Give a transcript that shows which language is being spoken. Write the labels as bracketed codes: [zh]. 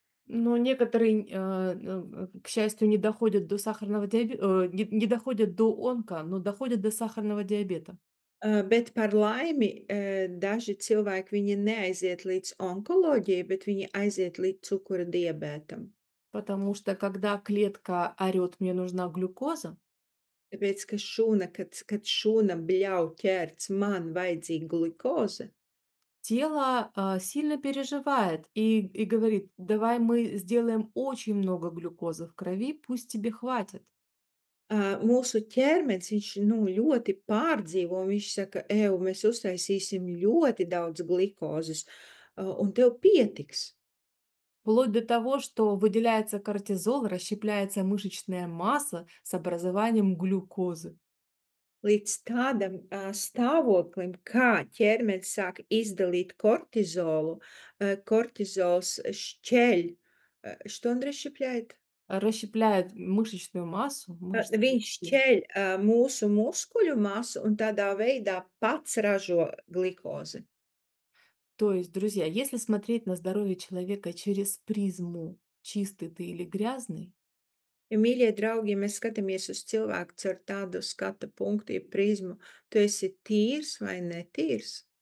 [ru] Но некоторые, к счастью, не доходят до сахарного диабета, не доходят до онко, но доходят до сахарного диабета. [lv] Bet par laimi, daži cilvēki viņi neaiziet līdz onkoloģijai, bet viņi aiziet līdz cukura diabētam. [ru] Потому что когда клетка орет: "Мне нужна глюкоза", [lv] Tāpēc, ka kad šūna bļauj ķerts, man vajadzīga glikoze. [ru] тело, сильно переживает и говорит: "Давай мы сделаем очень много глюкозы в крови, пусть тебе хватит". [lv] Mūsu ķermenis, viņš, ļoti pārdzīvo, un viņš saka: "Ev, mēs uztaisīsim ļoti daudz glikozes, un tev pietiks." [ru] Вплоть до того, что выделяется кортизол, расщепляется мышечная масса с образованием глюкозы. [lv] Līdz tādam, stāvoklim, kā ķermenis sāk izdalīt kortizolu, kortizols šķeļ, [ru] что он расщепляет? Расщепляет мышечную массу, мышцы. [lv] Viņš šķeļ, mūsu muskuļu masu un tādā veidā pats ražo glikozi. [ru] То есть, друзья, если смотреть на здоровье человека через призму чистый ты или грязный, [lv] Ja, mīļie draugi, ja mēs skatāmies uz cilvēku caur tādu skata punktu, jeb prizmu, tu esi tīrs vai netīrs?